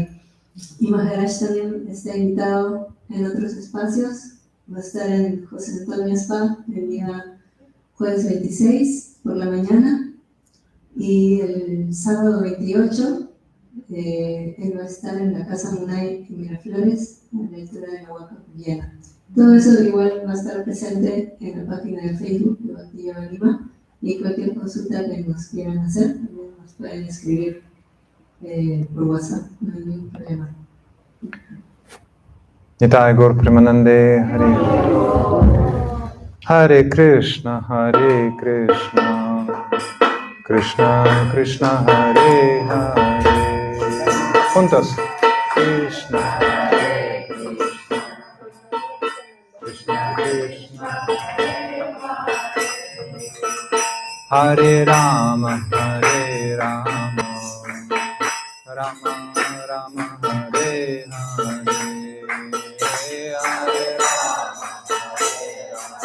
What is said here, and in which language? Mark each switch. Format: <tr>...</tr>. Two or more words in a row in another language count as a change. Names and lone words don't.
<es>Y Maharaj también está invitado en otros espacios, va a estar en José Antonio Spa el día jueves 26 por la mañana y el sábado 28 él va a estar en la Casa Munay en Miraflores a la altura de la Huaca Cuyana. Todo eso igual va a estar presente en la página de Facebook de Bhakti-yoga Lima y cualquier consulta que nos quieran hacer también nos pueden escribir por WhatsApp, no hay ningún problema.</es> <sa>Nitai Gaur Premanande Hare Hare Krishna Krishna Krishna Hare Hare.</sa> <es>Juntos.</es> <sa>Krishna, Krishna Krishna, Hare Rama, Hare Rama, Rama Rama, Hare Hare, Hare Rama, Hare Rama.</sa>